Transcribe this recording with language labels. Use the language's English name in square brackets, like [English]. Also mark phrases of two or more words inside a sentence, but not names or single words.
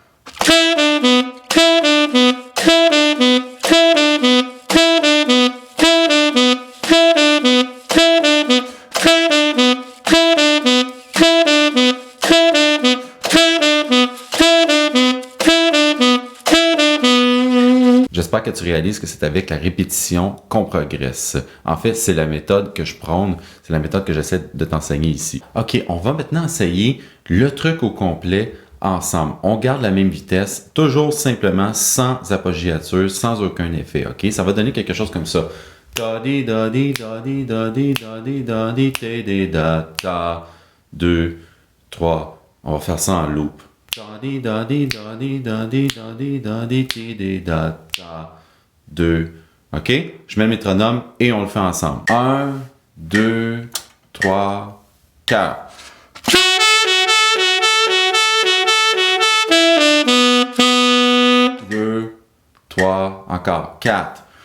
[French] J'espère que tu réalises que c'est avec la répétition qu'on progresse. En fait, c'est la méthode que je prône, c'est la méthode que j'essaie de t'enseigner ici. OK, on va maintenant essayer le truc au complet ensemble. On garde la même vitesse, toujours simplement sans appoggiature, sans aucun effet, ok? Ça va donner quelque chose comme ça. Da di da di da di da di da di da di te di da da 2, 3. On va faire ça en loop. Da di da di da di da di da di da di te di da da 2. OK? Je mets le métronome et on le fait ensemble. 1, 2, 3, 4. 2, 3, encore 4.